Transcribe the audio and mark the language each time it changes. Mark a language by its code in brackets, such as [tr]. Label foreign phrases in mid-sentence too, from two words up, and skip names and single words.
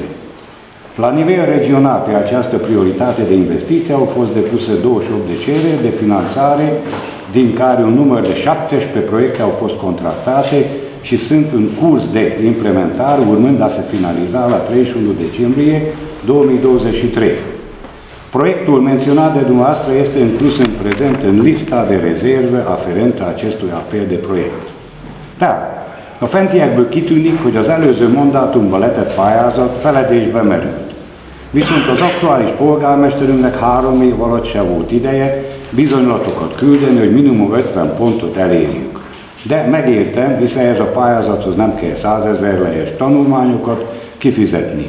[ro] La nivel regional, pe această prioritate de investiții au fost depuse 28 de cereri de finanțare, din care un număr de 17 proiecte au fost contractate și sunt în curs de implementare, urmând a se finaliza la 31 decembrie 2023. Proiectul menționat de dumneavoastră este inclus în prezent în lista de rezerve aferentă acestui apel de proiect. [hu] Tehát a fentiekből kitűnik, hogy az előző mandátumban letett pályázat feledésbe merült. Viszont az aktuális polgármesterünknek 3 év alatt se volt ideje bizonylatokat küldeni, hogy minimum 50 pontot elérjük. De megértem, hiszen ez a pályázathoz nem kell 100 000 lejes tanulmányokat kifizetni.